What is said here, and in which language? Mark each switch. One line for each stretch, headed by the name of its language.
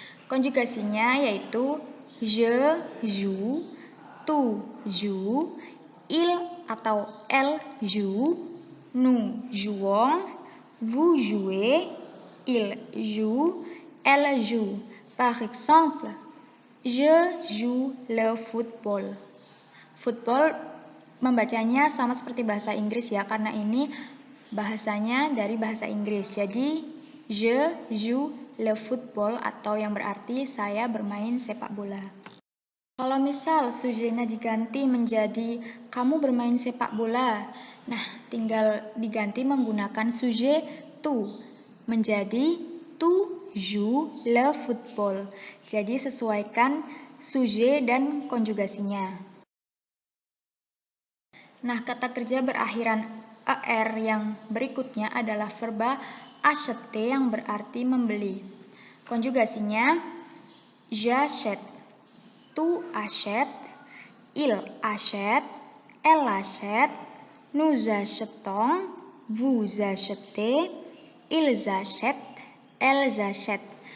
Indonesian: Konjugasinya yaitu
French: je joue, tu joues, il atau elle joue, nous jouons, vous jouez, il joue, elle joue. Par exemple, je joue le football.
Indonesian: Football membacanya sama seperti bahasa Inggris ya, karena ini bahasanya dari bahasa Inggris. Jadi
French: je joue le football
Indonesian: atau yang berarti saya bermain sepak bola. Kalau misal sujetnya diganti menjadi kamu bermain sepak bola, nah tinggal diganti menggunakan sujet tu menjadi
French: tu joues le football.
Indonesian: Jadi sesuaikan sujet dan konjugasinya. Nah, kata kerja berakhiran er yang berikutnya adalah verba acheter yang berarti membeli.
French: Konjugasinya j'achète, tu achètes, il achète, elle achète, nous achetons, vous achetez, ils achètent, elles achètent.